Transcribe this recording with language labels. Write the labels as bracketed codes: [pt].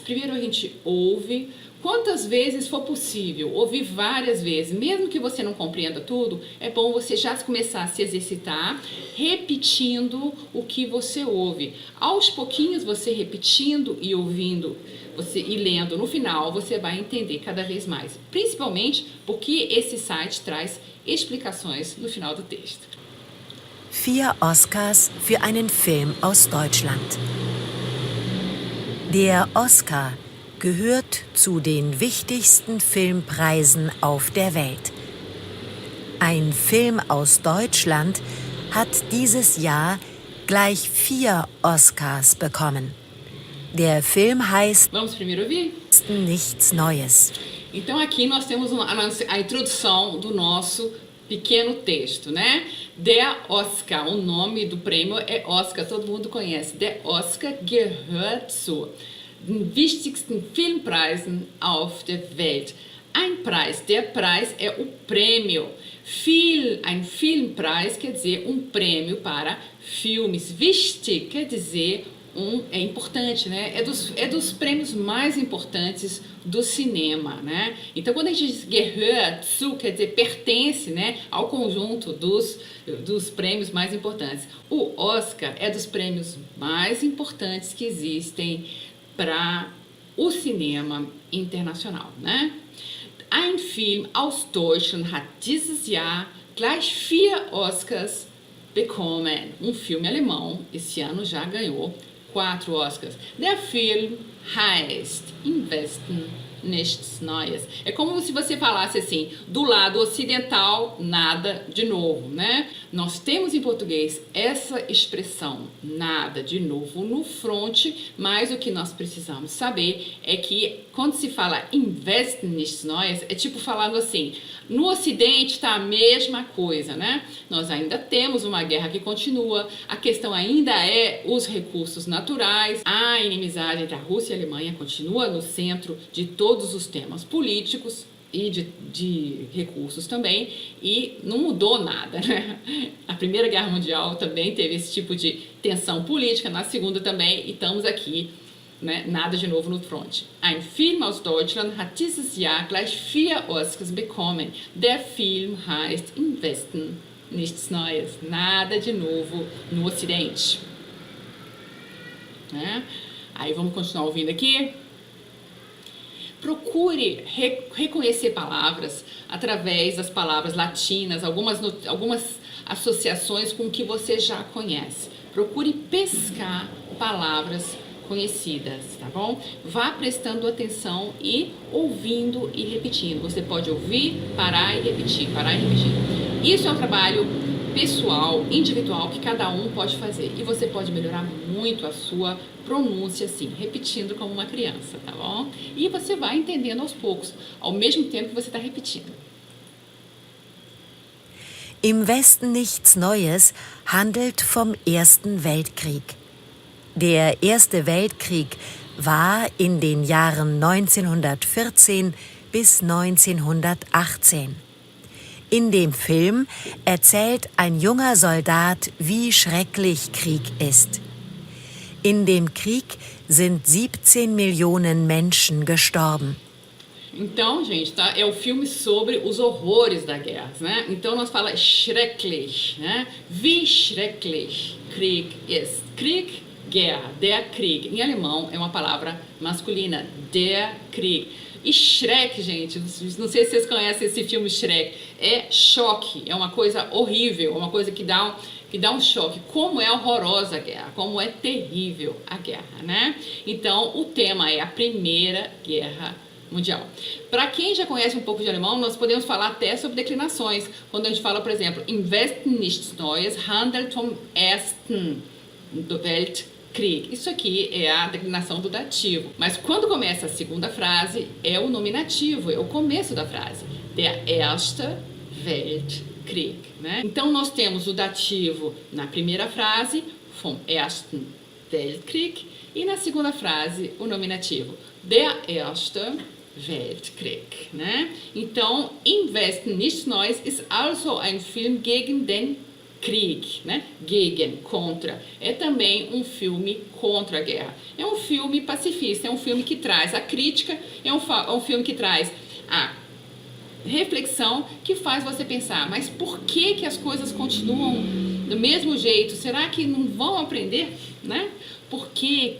[pt] Primeiro a gente ouve. Quantas vezes for possível, ouvir várias vezes, mesmo que você não compreenda tudo, é bom você já começar a se exercitar, repetindo o que você ouve. Aos pouquinhos, você repetindo e ouvindo, e lendo, no final, você vai entender cada vez mais. Principalmente porque esse site traz explicações no final do texto. [de] 4 Oscars für einen Film aus Deutschland. Der Oscar gehört zu den wichtigsten Filmpreisen auf der Welt. Ein Film aus Deutschland hat dieses Jahr gleich 4 Oscars bekommen. Der Film heißt [pt] Vamos primeiro ouvir? [de] Nichts Neues. [pt] Então aqui nós temos a introdução do nosso pequeno texto, né? Der Oscar, o nome do prêmio é Oscar, todo mundo conhece. [de] Der Oscar gehört zu den wichtigsten Filmpreisen auf der Welt. Ein Preis, der Preis [pt] é o prêmio. Ein Filmpreis quer dizer um prêmio para filmes. Wichtig quer dizer é importante, né? É dos prêmios mais importantes do cinema, né? Então, quando a gente diz [de] gehört zu, [pt] quer dizer pertence, né, ao conjunto dos prêmios mais importantes. O Oscar é dos prêmios mais importantes que existem para o cinema internacional, né? [de] Ein Film aus Deutschland hat dieses Jahr gleich 4 Oscars bekommen. [pt] Um filme alemão esse ano já ganhou 4 Oscars. [de] Der Film heißt Im Westen nichts Neues. [pt] É como se você falasse assim, do lado ocidental, nada de novo, né? Nós temos em português essa expressão, nada de novo, no front, mas o que nós precisamos saber é que quando se fala Im Westen nichts Neues, é tipo falando assim, no Ocidente está a mesma coisa, né? Nós ainda temos uma guerra que continua, a questão ainda é os recursos naturais, a inimizade entre a Rússia e a Alemanha continua no centro de todos os temas políticos e de recursos também, e não mudou nada, né? A Primeira Guerra Mundial também teve esse tipo de tensão política, na Segunda também, e estamos aqui, né? Nada de novo no front. [de] Ein Film aus Deutschland hat dieses Jahr gleich 4 Oscars bekommen. Der Film heißt Im Westen nichts Neues. [pt] Nada de novo no Ocidente. Né? Aí vamos continuar ouvindo aqui. Procure reconhecer palavras através das palavras latinas, algumas associações com o que você já conhece. Procure pescar palavras conhecidas, tá bom? Vá prestando atenção e ouvindo e repetindo. Você pode ouvir, parar e repetir, parar e repetir. Isso é um trabalho pessoal, individual, que cada um pode fazer. E você pode melhorar muito a sua pronúncia, assim, repetindo como uma criança, tá bom? E você vai entendendo aos poucos, ao mesmo tempo que você está repetindo. [de] Im Westen nichts Neues handelt vom Ersten Weltkrieg. Der Erste Weltkrieg war in den Jahren 1914 bis 1918. In dem Film erzählt ein junger Soldat, wie schrecklich Krieg ist. In dem Krieg sind 17 Millionen Menschen gestorben. [pt] Então, gente, tá? É o filme sobre os horrores da guerra, né? Então nós falamos schrecklich, né? [de] Wie schrecklich Krieg ist. Krieg, guerra, der Krieg. [pt] Em alemão é uma palavra masculina, der Krieg. E Shrek, gente, não sei se vocês conhecem esse filme Shrek, é choque, é uma coisa horrível, é uma coisa que dá um choque. Como é horrorosa a guerra, como é terrível a guerra, né? Então, o tema é a Primeira Guerra Mundial. Para quem já conhece um pouco de alemão, nós podemos falar até sobre declinações. Quando a gente fala, por exemplo, [de] Im Westen nichts Neues handelt vom Ersten Weltkrieg. [pt] Isso aqui é a declinação do dativo. Mas quando começa a segunda frase, é o nominativo, é o começo da frase. [de] Der Erste Weltkrieg, né? [pt] Então, nós temos o dativo na primeira frase, [de] vom Ersten Weltkrieg, [pt] e na segunda frase, o nominativo, [de] der Erste Weltkrieg, [pt] né? [de] Então, Im Westen nichts Neues ist also ein Film gegen den Krieg, né? Gegen, contra. [pt] É também um filme contra a guerra. É um filme pacifista, é um filme que traz a crítica, é um filme que traz a reflexão, que faz você pensar, mas por que as coisas continuam do mesmo jeito? Será que não vão aprender, né? Por quê?